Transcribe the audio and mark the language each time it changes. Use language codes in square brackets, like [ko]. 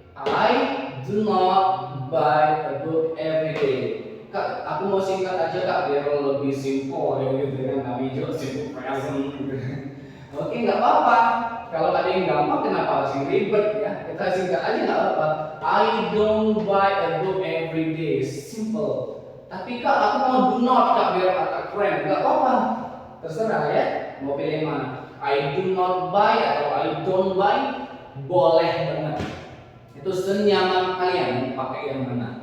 [en] I do not buy a book every day. [id] Kak, aku mau singkat aja kak biar lebih simple ya gitu kan. Kami juga simple present gitu. Oke, nggak apa-apa. Kalau ada yang gampang kenapa harus yang ribet ya? Kita singkat aja nggak apa-apa. [en] I don't buy a book every day. [id] Simple. Tapi kak, aku mau do not kak biar agak keren. Nggak apa-apa. Terserah ya. Mau pilih mana? [en] I do not buy [id] atau [en] I don't buy [id] boleh banget. Itu senyaman kalian pakai yang mana.